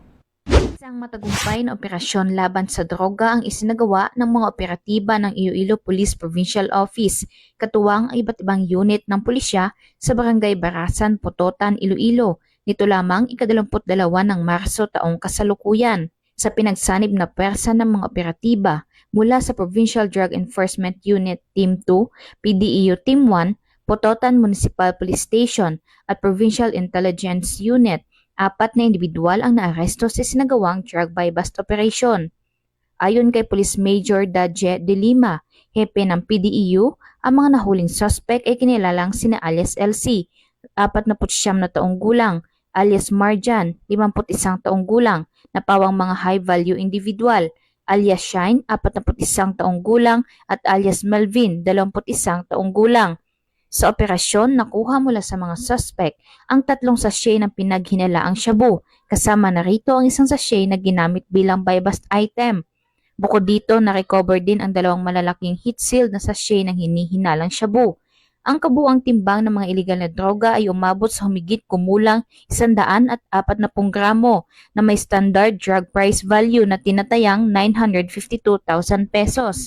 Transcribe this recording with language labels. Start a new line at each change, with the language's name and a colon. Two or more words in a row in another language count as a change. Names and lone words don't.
Filipino: Isang matagumpay na operasyon laban sa droga ang isinagawa ng mga operatiba ng Iloilo Police Provincial Office, katuwang ang iba't ibang unit ng pulisya sa Barangay Barasan, Pototan, Iloilo, nito lamang ika-22 ng Marso taong kasalukuyan. Sa pinagsanib na pwersa ng mga operatiba mula sa Provincial Drug Enforcement Unit Team 2, PDEU Team 1, Pototan Municipal Police Station at Provincial Intelligence Unit, 4 na individual ang naaresto sa sinagawang
English: drug buy-bust operation.
Filipino: Ayon kay Police Major Daje de Lima, hepe ng PDEU, ang mga nahuling suspect ay kinilalang sina alias LC, 49 na taong gulang, alias Marjan, 51 taong gulang, na pawang mga
English: high-value individual,
Filipino: alias Shine, 41 taong gulang, at alias Melvin, 21 taong gulang. Sa operasyon, nakuha mula sa mga suspect ang 3 sachet ng pinaghinalaang shabu, kasama na rito ang isang sachet na ginamit bilang
English: buy-bust item.
Filipino: Bukod dito, na-recover din ang 2 malalaking heat-sealed na sachet ng hinihinalang shabu. Ang kabuang timbang ng mga iligal na droga ay umabot sa humigit kumulang 140 gramo na may
English: standard drug price value
Filipino: na tinatayang 952,000 pesos.